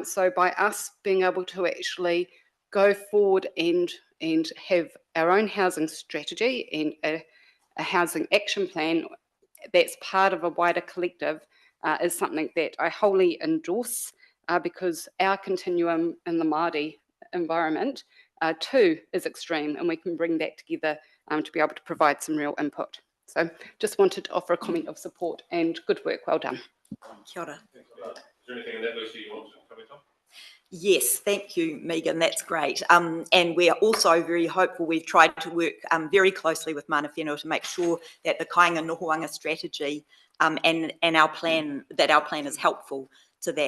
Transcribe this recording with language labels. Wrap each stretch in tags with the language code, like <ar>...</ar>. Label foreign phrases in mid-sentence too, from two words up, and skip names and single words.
<en>So by us being able to actually go forward and have our own housing strategy and a housing action plan that's part of a wider collective is something that I wholly endorse because our continuum in the Māori environment too is extreme, and we can bring that together to be able to provide some real input. So just wanted to offer a comment of support and good work, well done.</en> <mi>Kia ora.</mi> <en>Is there anything in that, Lucy, you want to comment on? Yes, thank you, Megan. That's great. And we are also very hopeful. We've tried to work very closely with</en> <mi>Mana Whenua</mi> <en>to make sure that the Kāinga Nohoanga strategy and our plan is helpful to that.</en>